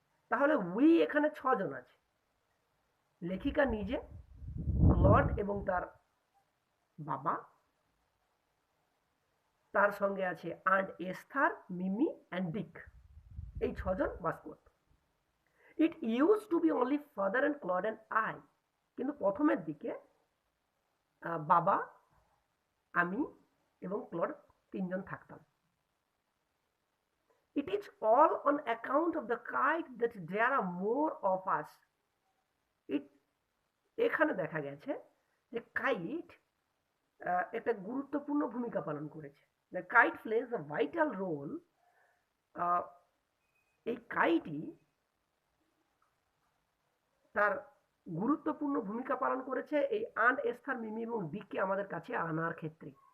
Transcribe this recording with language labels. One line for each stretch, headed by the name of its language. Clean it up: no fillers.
Bangla: তাহলে উই এখানে ছজন আছে। লেখিকা নিজে, ক্লড এবং তার বাবা, তার সঙ্গে আছে and Esther, Mimi and Dick. এই ছজন বাস করত।
English: it use to be only father and Claude and I,
Bangla: কিন্তু প্রথমের দিকে বাবা, আমি এবং ক্লড তিনজন থাকতাম।
English: It is all on account of the kite that there are more of us.
Bangla: এখানে দেখা গেছে যে কাইট একটা গুরুত্বপূর্ণ ভূমিকা পালন করেছে।
English: The kite plays a vital role.
Bangla: এই কাইটই তার গুরুত্বপূর্ণ ভূমিকা পালন করেছে এই আন্ড এস্থার, মিমি এবং ডিককে আমাদের কাছে আনার ক্ষেত্রে।